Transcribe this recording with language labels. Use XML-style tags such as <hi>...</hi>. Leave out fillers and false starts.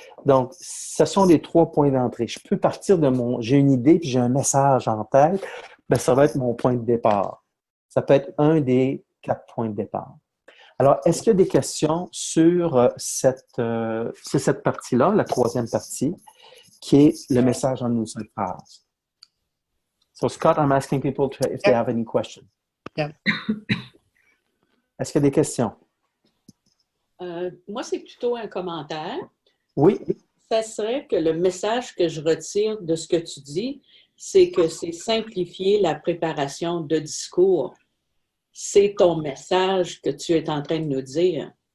<fr>Donc, ce sont les 3 points d'entrée. Je peux partir j'ai une idée, puis j'ai un message en tête, bien, ça va être mon point de départ. Ça peut être un des 4 points de départ. Alors, est-ce qu'il y a des questions sur cette partie-là, la 3e partie, qui est le message en une seule phrase?</fr> <en>So, Scott, I'm asking people if they have any questions. Yeah.</en> <fr>Est-ce qu'il y a des questions? Moi, c'est plutôt un commentaire. Oui. Ça serait que le message que je retire de ce que tu dis, c'est que c'est simplifier la préparation de discours. C'est ton message que tu es en train de nous dire.</fr>